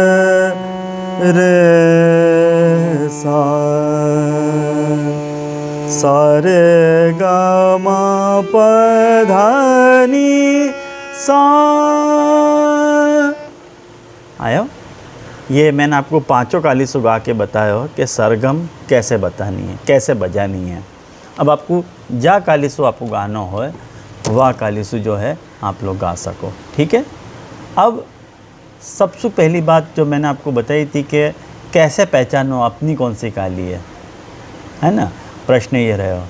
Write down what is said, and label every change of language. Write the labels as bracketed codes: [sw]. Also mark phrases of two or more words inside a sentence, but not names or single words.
[hi] रे सा सा रे ग म प ध नि सा। आयो, ये मैंने आपको पांचों कालीसु गा के बताया हो कि सरगम कैसे बतानी है, कैसे बजानी है। अब आपको जा कालीसु आपको गाना हो, वह कालीसु जो है आप लोग गा सको, ठीक है। अब सबसे पहली बात जो मैंने आपको बताई थी कि कैसे पहचानो अपनी कौन सी काली है ना, प्रश्न ये रहे हो।